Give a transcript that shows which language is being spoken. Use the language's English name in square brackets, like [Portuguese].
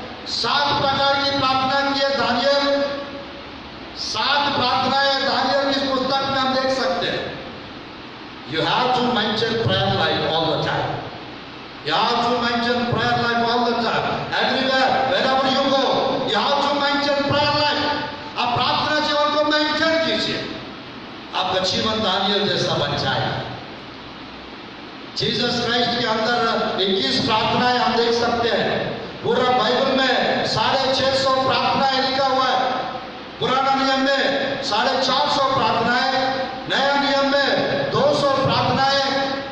[Hindi] 7 प्रकार की प्रार्थना किए दानियल, 7 प्रार्थनाएं दानियल की पुस्तक में हम देख सकते हैं। [English] You have to mention prayer life all the time. You have to mention prayer life all the time. Everywhere, wherever you go, you have to mention prayer life. [Hindi] आप प्रार्थना जीवन को मेंटेन कीजिए, आपका जीवन दानियल जैसा बन जाएगा। जीसस क्राइस्ट के अंदर 21 प्रार्थनाएं हम देख सकते हैं। पूरा बाइबल में 650 प्रार्थनाएं लिखा हुआ है। पुराना नियम में 450 प्रार्थनाएं, नया नियम में 200 प्रार्थनाएं।